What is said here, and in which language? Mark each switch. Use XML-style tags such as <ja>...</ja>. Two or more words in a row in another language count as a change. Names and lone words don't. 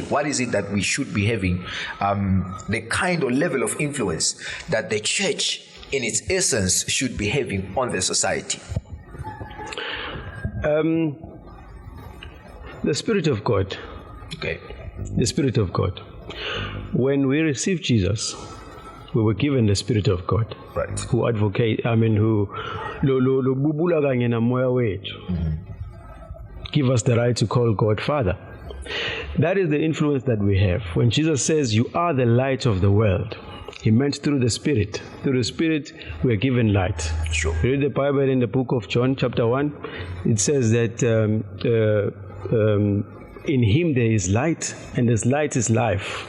<en>What is it that we should be having, the kind of level of influence that the church in its essence should be having on the society? The Spirit of God. Okay. The Spirit of God. When we received Jesus, we were given the Spirit of God. Right. Who advocate, who</en> <zu>lo bubula kanye na moya wethu.</zu> <en>Give us the right to call God Father. That is the influence that we have. When Jesus says, "You are the light of the world," He meant through the Spirit. Through the Spirit, we are given light. Sure. Read the Bible in the book of John, chapter 1. It says that in Him there is light, and this light is life.</en>